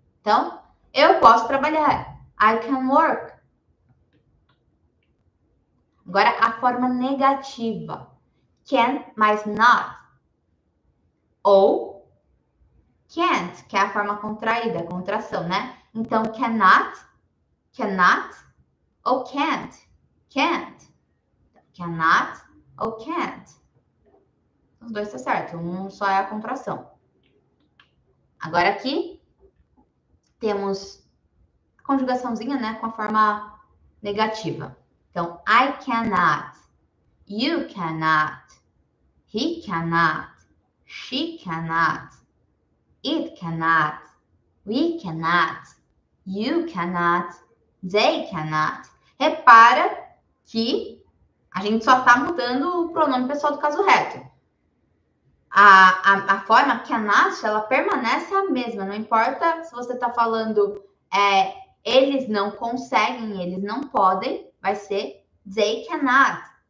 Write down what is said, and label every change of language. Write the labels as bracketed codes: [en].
[pt] Então, eu posso trabalhar. [en] I can work. [pt] Agora, a forma negativa. Can mais not. Ou can't, que é a forma contraída, a contração, né? Então, cannot, cannot ou can't, can't. Cannot ou can't. Os dois tá certo, um só é a contração. Agora aqui temos a conjugaçãozinha, né, com a forma negativa. [en] Então, I cannot, you cannot, he cannot, she cannot, it cannot, we cannot, you cannot, they cannot. [pt] Repara que a gente só está mudando o pronome pessoal do caso reto. A forma cannot, ela permanece a mesma, não importa se você está falando eles não conseguem, eles não podem, vai ser [en] they cannot.